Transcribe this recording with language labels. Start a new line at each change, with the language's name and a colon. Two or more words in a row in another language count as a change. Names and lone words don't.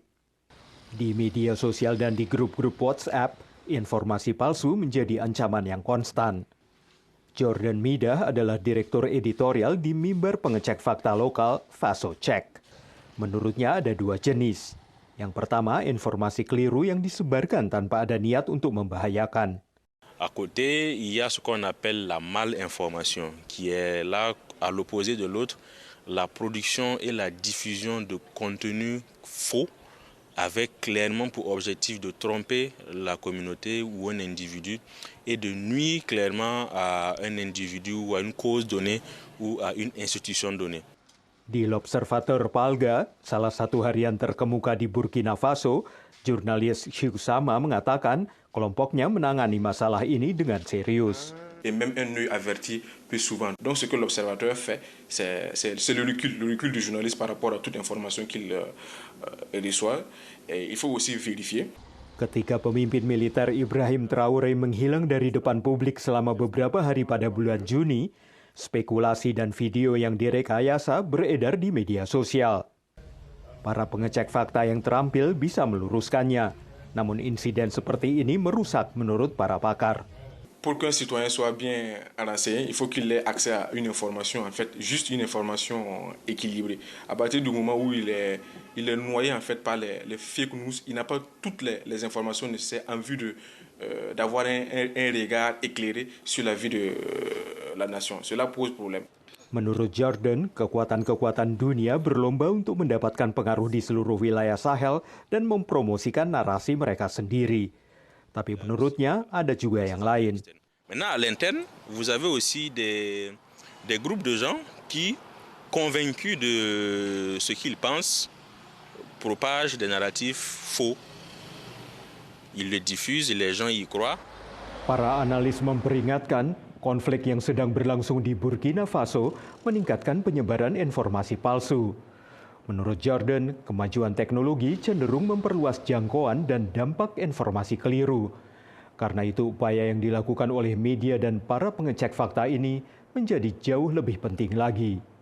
Indonesian: Di media sosial dan di grup-grup WhatsApp, informasi palsu menjadi ancaman yang konstan. Jordan Midah adalah direktur editorial di mimbar pengecek fakta lokal Faso Check. Menurutnya ada 2 jenis. Yang pertama, informasi keliru yang disebarkan tanpa ada niat untuk membahayakan.
French: À côté, il y a ce qu'on appelle la malinformation, qui est là à l'opposé de l'autre, la production et la diffusion de contenus faux avec clairement pour objectif de tromper la communauté ou un individu et de nuire clairement à un individu ou à une cause donnée ou à une institution donnée.
Indonesian: Di L'Observateur Palga, salah satu harian terkemuka di Burkina Faso, jurnalis Hugh Sama mengatakan kelompoknya menangani masalah ini dengan serius.
French: Et même un œil averti plus souvent. Donc ce que l'observateur fait, c'est le recul du journaliste par rapport à toute information qu'il reçoit. Et il faut aussi vérifier.
Indonesian: Ketika pemimpin militer Ibrahim Traoré menghilang dari depan publik selama beberapa hari pada bulan Juni, spekulasi dan video yang direkayasa beredar di media sosial. Para pengecek fakta yang terampil bisa meluruskannya, namun insiden seperti ini merusak menurut para pakar.
French: Pour qu'un citoyen soit bien renseigné, il faut qu'il ait accès à une information, en fait, juste une information équilibrée. À partir du moment où il est noyé en fait par les
English: fake news,
French: il n'a pas toutes les informations nécessaires en vue d'avoir un regard éclairé sur la vie de la nation. Cela pose problème.
Indonesian: Menurut Jordan, kekuatan-kekuatan dunia berlomba untuk mendapatkan pengaruh di seluruh wilayah Sahel dan mempromosikan narasi mereka sendiri. Tapi menurutnya ada juga yang lain.
French: Maintenant, à l'interne, vous avez aussi des groupes de gens qui, convaincus de ce qu'ils pensent, propagent des narratifs faux. Ils le diffusent et les gens y croient.
Indonesian: Para analis memperingatkan, konflik yang sedang berlangsung di Burkina Faso meningkatkan penyebaran informasi palsu. Menurut Jordan, kemajuan teknologi cenderung memperluas jangkauan dan dampak informasi keliru. Karena itu, upaya yang dilakukan oleh media dan para pengecek fakta ini menjadi jauh lebih penting lagi.